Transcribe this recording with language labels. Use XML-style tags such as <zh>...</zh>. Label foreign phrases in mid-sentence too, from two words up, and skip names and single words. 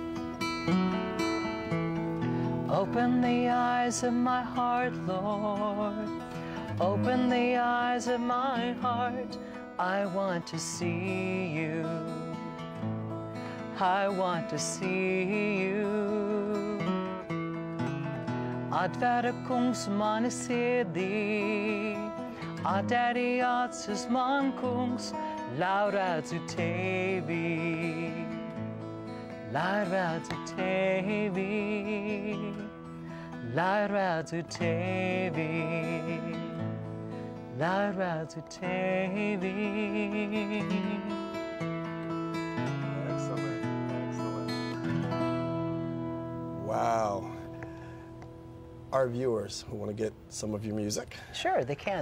<en>Open the eyes of my heart, Lord. Open the eyes of my heart. I want to see you. I want to see you.</en> <lv>Atver kungs mani sirdī, atvēri acis man kungs, lai redzu tevi, lai redzu tevi, lai redzu tevi.</lv> <en>Excellent. Wow. our viewers who want to get some of your music? Sure, they can.</en>